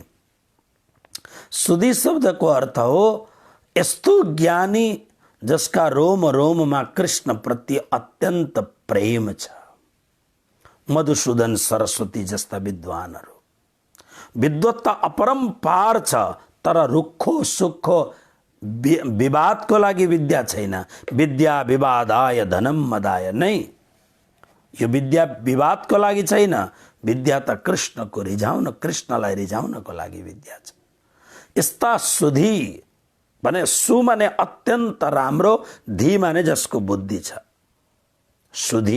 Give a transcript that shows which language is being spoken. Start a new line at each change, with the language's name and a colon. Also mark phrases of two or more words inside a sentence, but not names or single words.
Nepali: सुधी शब्दको अर्थ हो यस्तो ज्ञानी जसका रोम रोममा कृष्ण प्रति अत्यन्त प्रेम छ। मधुसूदन सरस्वती जस्ता विद्वानहरू। विद्वत्ता अपरम्पार छ, तर रुखो सुखो विवादको लागि विद्या छैन।
Sanskrit: विद्या विवादाय धनम मदाय।
Nepali: नै, यो विद्या विवादको लागि छैन। विद्या त कृष्णको रिझाउन, कृष्णलाई रिझाउनको लागि विद्या छ। यस्ता सुधी भने सु माने अत्यन्त राम्रो, धी माने जसको बुद्धि छ, सुधी।